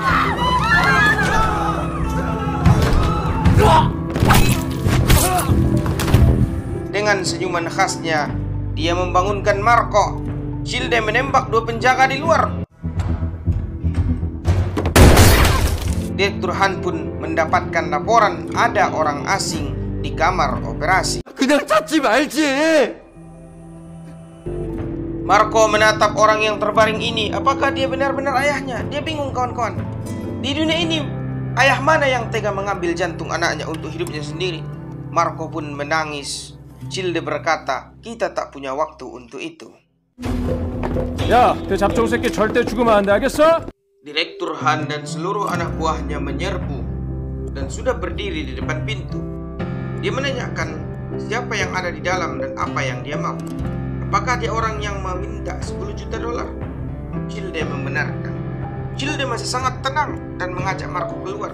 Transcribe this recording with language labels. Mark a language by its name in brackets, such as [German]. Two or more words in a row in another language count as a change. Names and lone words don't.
[Indonesian] Dengan senyuman khasnya, dia membangunkan Marco. Childe menembak dua penjaga di luar. Direktur Han pun mendapatkan laporan ada orang asing di kamar operasi. [Korean] 그냥 찾지 말지. [Indonesian] Marco menatap orang yang terbaring ini. Apakah dia benar-benar ayahnya? Dia bingung, kawan-kawan. Di dunia ini, ayah mana yang tega mengambil jantung anaknya untuk hidupnya sendiri? Marco pun menangis. Childe berkata, kita tak punya waktu untuk itu. [Korean] 야, 그 잡종 새끼 절대 죽으면 안 돼, 알겠어? [Indonesian] Direktur Han dan seluruh anak buahnya menyerbu dan sudah berdiri di depan pintu. Dia menanyakan siapa yang ada di dalam dan apa yang dia mau. Apakah dia orang yang meminta 10 juta dolar? Childe membenarkan. Childe masih sangat tenang dan mengajak Marco keluar.